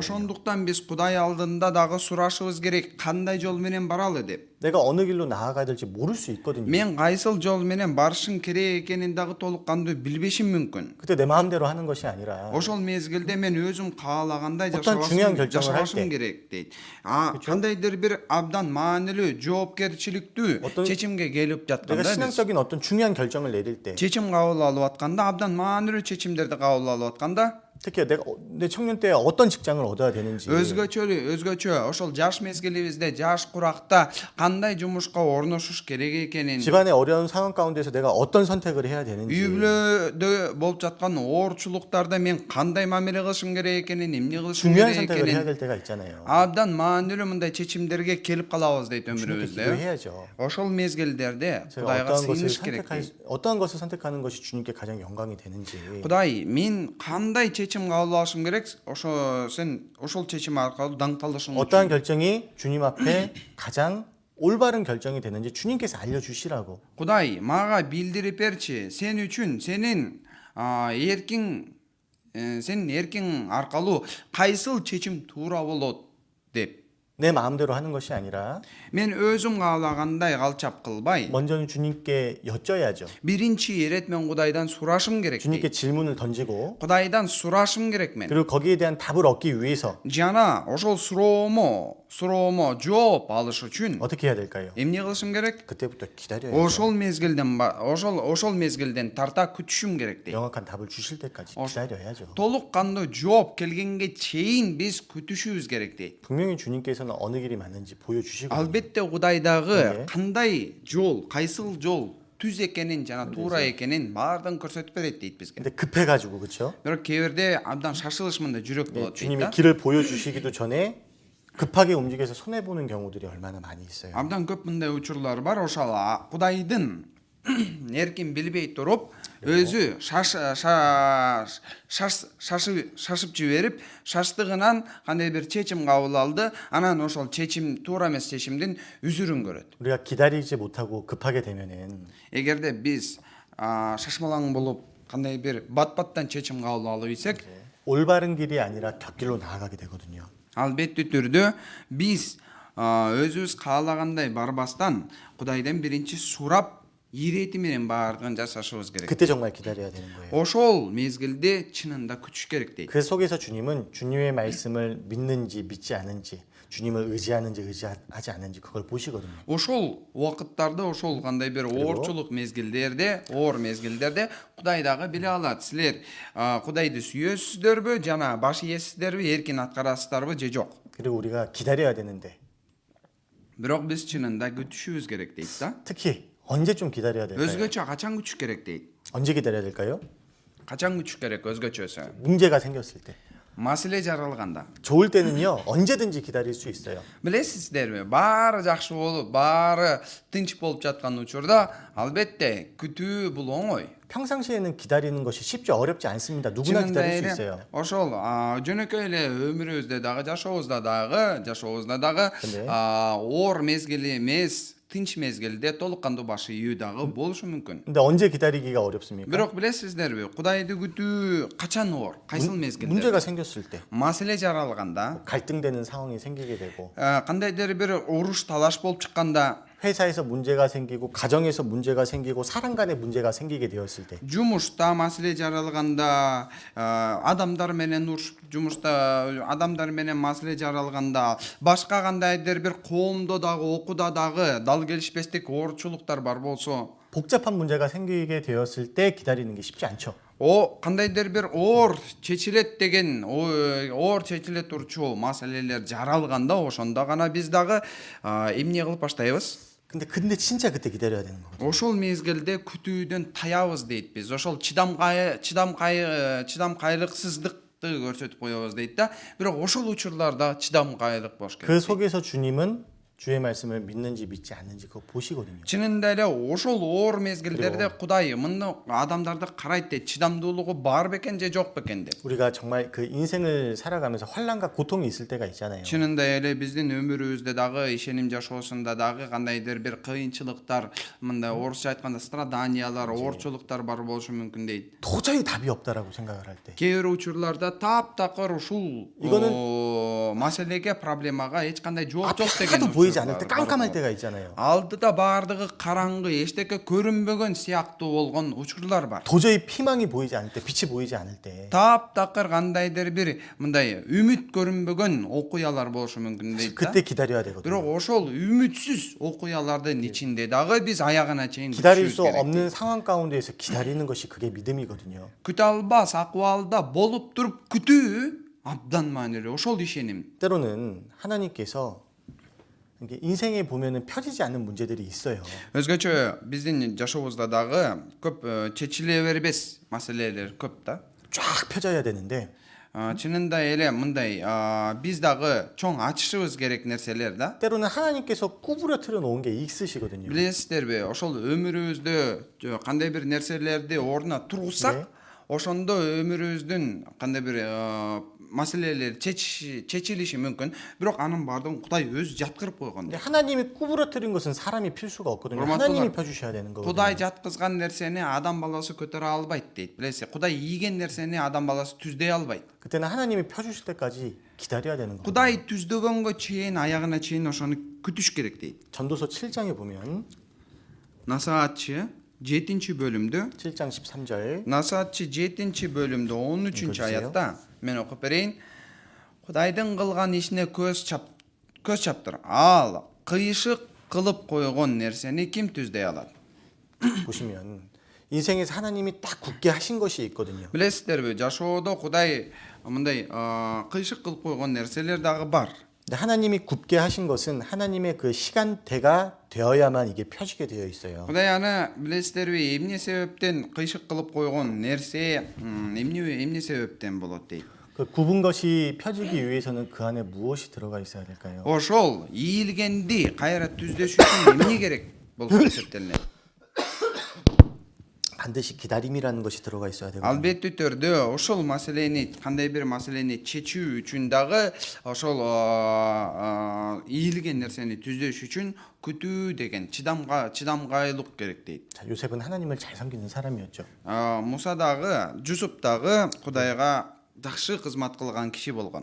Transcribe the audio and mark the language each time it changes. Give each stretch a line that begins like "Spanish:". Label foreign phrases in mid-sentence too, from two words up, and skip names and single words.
Kyrgyz: Ошондуктан биз Кудай алдында дагы сурашыбыз керек, кандай жол менен баралы деп.
Korean: 내가 어느 길로 나아가야 될지 모를 수 있거든요.
Kyrgyz: Мен кайсыл жол менен барышым керек экенин дагы толук кандуу билбешим мүмкүн.
Korean: 그때 내 마음대로 하는 것이 아니라
Kyrgyz: Ошол мезгилде мен өзүм каалагандай
Korean: 어떤 중요한 결정을 할
Kyrgyz: жашабашым
Korean: 때.
Kyrgyz: керек дейт. Кандайдыр бир абдан маанилүү, жоопкерчиликтүү
Korean: 어떤-
Kyrgyz: чечимге келип
Korean: 내가
Kyrgyz: жатканда биз
Korean: 신앙적인 어떤 중요한 결정을 내릴 때
Kyrgyz: чечим кабыл алып атканда, абдан маанилүү чечимдерди кабыл алып атканда
Korean: 특히 내가 내 청년 때 어떤 직장을 얻어야 되는지
Kyrgyz: өзгөчө ошол жаш мезгилибизде, жаш куракта кандай жумушка орношуш керек экенин,
Korean: 집안의 어려운 상황 가운데서 내가 어떤 선택을 해야
Kyrgyz: үй
Korean: 되는지
Kyrgyz: бүлөдө болуп жаткан оорчулуктарда мен кандай мамиле кылышым керек экенин, эмне кылышым
Korean: 중요한
Kyrgyz: керек
Korean: 선택을 해야
Kyrgyz: экенин
Korean: 될 때가 있잖아요.
Kyrgyz: абдан маанилүү мындай чечимдерге келип калабыз дейт
Korean: 주님께
Kyrgyz: өмүрүбүздө.
Korean: 기도해야죠.
Kyrgyz: ошол мезгилдерде
Korean: 제가
Kyrgyz: Кудайга сыйыныш керек.
Korean: 어떠한 것을 선택하는 것이 주님께 가장 영광이 되는지
Kyrgyz: Кудай, мен кандай чечим кабыл алышым керек? Сен ошол чечим аркылуу даңкталышың
Korean: 어떠한
Kyrgyz: үчүн.
Korean: 결정이 주님 앞에 가장 올바른 결정이 되는지 주님께서 알려주시라고.
Kyrgyz: Кудай, мага билдирип берчи, сен үчүн сенин эркиң аркылуу кайсыл чечим туура болот деп.
Korean: 내 마음대로 하는 것이 아니라
Kyrgyz: Мен өзүм каалагандай калчап кылбай,
Korean: 먼저는 주님께 여쭤야죠.
Kyrgyz: биринчи ирет мен Кудайдан сурашым керек.
Korean: 주님께 질문을 던지고
Kyrgyz: Кудайдан сурашым керек мен.
Korean: 그리고 거기에 대한 답을 얻기 위해서
Kyrgyz: Жана ошол суроомо жооп алыш үчүн
Korean: 어떻게 해야 될까요?
Kyrgyz: эмне кылышым керек?
Korean: 그때부터 기다려야죠.
Kyrgyz: ошол мезгилден тарта күтүшүм керек дейт.
Korean: 명확한 답을 주실 때까지 기다려야죠.
Kyrgyz: толук кандуу жооп келгенге чейин биз күтүшүбүз керек дейт.
Korean: 분명히 주님께서는 어느 길이 맞는지 보여주시고
Kyrgyz: Албетте Кудай дагы
Korean: 네.
Kyrgyz: кандай жол, кайсыл жол түз экенин жана туура экенин баардыгын көрсөтүп берет дейт бизге.
Korean: 근데 급해가지고 그렇죠?
Kyrgyz: Бирок кээ бирде абдан шашылыш мындай жүрөк болот дейт
Korean: 주님이
Kyrgyz: да.
Korean: 길을 보여주시기도 전에 급하게 움직여서 손해 보는 경우들이 얼마나 많이 있어요.
Kyrgyz: Абдан көп мындай учурлар бар. Ошол Кудайдын эркин билбей туруп, өзү шашып жиберип, шаштыгынан кандай бир чечим кабыл алды, анан ошол чечим туура эмес чечимдин үзүрүн көрөт.
Korean: 우리가 기다리지 못하고 급하게 되면은
Kyrgyz: Эгерде биз шашмалаң болуп, кандай бир бат-баттан чечим кабыл алып ийсек,
Korean: 올바른 길이 아니라 곁길로 나아가게 되거든요.
Kyrgyz: албетте түрдө биз өзүбүз каалагандай барбастан Кудайдан биринчи сурап, ирети менен баардыгын жасашыбыз керек.
Korean: 그때 정말 기다려야 되는 거예요.
Kyrgyz: ошол мезгилде чынында күтүш керек дейт.
Korean: 그 속에서 주님은 주님의 말씀을 믿는지 믿지 않은지, 주님을 의지하는지 의지하지 않는지 그걸 보시거든요.
Kyrgyz: ошол убакыттарда, ошол кандай бир оорчулук мезгилдерде, оор мезгилдерде Кудай дагы биле алат. Силер Кудайды сүйөсүздөрбү жана баш ийесиздерби, эркин аткарасыздарбы же жок.
Korean: 그리고 우리가 기다려야 되는데
Kyrgyz: Бирок биз чынында күтүшүбүз керек дейт да.
Korean: 특히 언제쯤 기다려야 될까요?
Kyrgyz: өзгөчө качан күтүш керек дейт.
Korean: 언제 기다려야 될까요?
Kyrgyz: Качан күтүш керек өзгөчөсү?
Korean: 문제가 생겼을 때.
Kyrgyz: Маселе жаралганда.
Korean: 좋을 때는요. 언제든지 기다릴 수 있어요.
Kyrgyz: Билесиздерби, баары жакшы болуп, баары тынч болуп жаткан учурда албетте күтүү бул оңой.
Korean: 평상시에는 기다리는 것이 쉽지 어렵지 않습니다. 누구나 기다릴 수 있어요.
Kyrgyz: ошол жөнөкөй эле өмүрүбүздө дагы жашообузда дагы
Korean: 근데
Kyrgyz: оор мезгили эмес, тынч мезгилде толук кандуу башы ийүү дагы болушу мүмкүн.
Korean: 근데 언제 기다리기가 어렵습니까?
Kyrgyz: Бирок билесиздерби, Кудайды күтүү качан оор, кайсыл мезгилде?
Korean: 문제가 생겼을 때,
Kyrgyz: Маселе жаралганда,
Korean: 갈등되는 상황이 생기게 되고,
Kyrgyz: кандайдыр бир уруш талаш болуп чыкканда,
Korean: 회사에서 문제가 생기고, 가정에서 문제가 생기고, 사람 간의 문제가 생기게 되었을 때,
Kyrgyz: жумушта маселе жаралганда, адамдар менен урушуп, жумушта адамдар менен маселе жаралганда, башка кандайдыр бир коомдо дагы, окууда дагы дал келишпестик оорчулуктар бар болсо,
Korean: 복잡한 문제가 생기게 되었을 때 기다리는 게 쉽지 않죠.
Kyrgyz: кандайдыр бир оор чечилет деген, оор чечиле турчу маселелер жаралганда, ошондо гана биз дагы эмне кылып баштайбыз?
Korean: 근데 진짜 그때 기다려야 되는 거거든요.
Kyrgyz: Ошол мезгилде күтүүдөн таябыз дейт биз. Ошол чыдамкайлыксыздыкты көрсөтүп коебуз дейт да. Бирок ошол учурларда чыдамкайлык болуш керек.
Korean: 그 속에서 주님은 주의 말씀을 믿는지 믿지 않는지 그거 보시거든요.
Kyrgyz: Чынында эле ошол оор мезгилдерде Кудай мында адамдарды карайт дейт. чыдамдуулугу бар бекен же жок бекен деп.
Korean: 우리가 정말 그 인생을 살아가면서 환난과 고통이 있을 때가 있잖아요.
Kyrgyz: Чынында эле биздин өмүрүбүздө дагы, ишеним жашоосунда дагы кандайдыр бир кыйынчылыктар, мында орусча айтканда страданиялар, оорчулуктар бар болушу мүмкүн дейт.
Korean: 도저히 답이 없다라고 생각을 할 때.
Kyrgyz: Кээ бир учурларда таптакыр ушул маселеге, проблемага эч кандай жооп
Korean: 앞이
Kyrgyz: жок деген
Korean: 하나도 보이지 않을 때 깜깜할 때가 있잖아요.
Kyrgyz: алдыда баардыгы караңгы, эчтеке көрүнбөгөн сыяктуу болгон учурлар бар.
Korean: 도저히 희망이 보이지 않을 때, 빛이 보이지 않을 때.
Kyrgyz: таптакыр кандайдыр бир мындай үмүт көрүнбөгөн окуялар болушу мүмкүн дейт да.
Korean: 그때 기다려야 되거든요.
Kyrgyz: Бирок ошол үмүтсүз окуялардын ичинде дагы биз аягына чейин
Korean: 기다릴
Kyrgyz: күтүшүбүз
Korean: 수
Kyrgyz: керек.
Korean: 없는 상황 가운데에서 기다리는 것이 그게 믿음이거든요.
Kyrgyz: күтө албас акыбалда болуп туруп күтүү абдан маанилүү. ошол ишеним.
Korean: 때로는 하나님께서 이게 인생에 보면은 펴지지 않는 문제들이 있어요.
Kyrgyz: өзгөчө биздин жашообузда дагы көп чечиле бербес маселелер көп да.
Korean: 쫙 펴져야 되는데
Kyrgyz: чынында эле мындай биз дагы чоң ачышыбыз керек нерселер да.
Korean: 때로는 하나님께서 구부러뜨려 놓은 게 있으시거든요.
Kyrgyz: билесиздерби, ошол өмүрүбүздө кандай бир нерселерди ордуна тургузсак, ошондо өмүрүбүздүн кандай бир маселелер чечилиши мүмкүн. бирок анын баардыгын Кудай өзү жаткырып койгон.
Korean: 근데 하나님이 구부러뜨린 것은 사람이 필 수가 없거든요. 그럼 하나님이 어떡하- 펴주셔야 되는 거거든요.
Kyrgyz: Кудай жаткызган нерсени адам баласы көтөрө албайт дейт. билесиз, Кудай ийген нерсени адам баласы түздөй албайт.
Korean: 그때는 하나님이 펴주실 때까지 기다려야 되는 거예요.
Kyrgyz: Кудай түздөгөнгө чейин, аягына чейин ошону күтүш керек дейт.
Korean: 전도서 7장에 보면
Kyrgyz: Насаатчы 7-бөлүмдө
Korean: 7장 13절
Kyrgyz: Насаатчы 7-бөлүмдө 13
Korean: 읽어주세요.
Kyrgyz: аятта мен окуп берейин. Кудайдын кылган ишине көз чаптыр. Ал кыйшык кылып койгон нерсени ким түздөй алат?
Korean: 보시면 인생에서 하나님이 딱 굳게 하신 것이 있거든요.
Kyrgyz: билесиздерби, жашоодо Кудай мындай кыйшык кылып койгон нерселер дагы бар.
Korean: 근데 하나님이 굳게 하신 것은 하나님의 그 시간대가 되어야만 이게 펴지게 되어 있어요.
Kyrgyz: Кудай аны билесиздерби, эмне себептен кыйшык кылып койгон нерсе эмне себептен болот дейт.
Korean: 그 굽은 것이 펴지기 위해서는 그 안에 무엇이 들어가 있어야 될까요?
Kyrgyz: ошол ийилгенди кайра түздөш үчүн эмне керек болуп эсептелинет?
Korean: 반드시 기다림이라는 것이 들어가 있어야 되고
Kyrgyz: албеттүү түрдө ошол маселени, кандай бир маселени чечүү үчүн дагы ошол ийилген нерсени түздөш үчүн күтүү деген чыдамгайлык керек дейт.
Korean: 자, 요셉은 하나님을 잘 섬기는 사람이었죠.
Kyrgyz: Муса дагы, Жусуп дагы Кудайга жакшы кызмат кылган киши болгон.